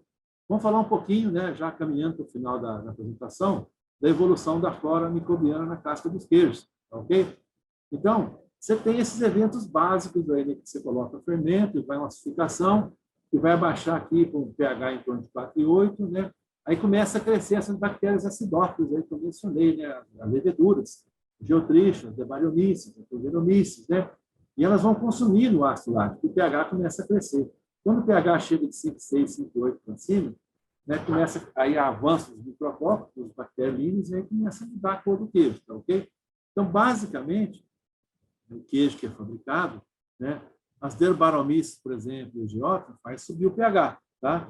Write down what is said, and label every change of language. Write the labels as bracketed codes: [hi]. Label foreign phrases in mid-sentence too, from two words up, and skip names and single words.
[pt] Vamos falar um pouquinho, né, já caminhando para o final da apresentação, da evolução da flora microbiana na casca dos queijos. Ok? Então, você tem esses eventos básicos aí, né, que você coloca fermento, vai uma acidificação, e vai abaixar aqui com um pH em torno de 4,8, né? Aí começa a crescer essas bactérias acidófilas aí que eu mencionei, né? As leveduras, geotrichas, debariomices, proteromices, né? E elas vão consumir o ácido lático, e o pH começa a crescer. Quando o pH chega de 5,6, 5,8 para cima, né, começa aí avanço dos microcópicos, dos bacteriolíneos, e aí começa a mudar a cor do queijo, tá ok? Então, basicamente, o queijo que é fabricado, né, as Debaromyces, por exemplo, e o geófilo, faz subir o pH, tá?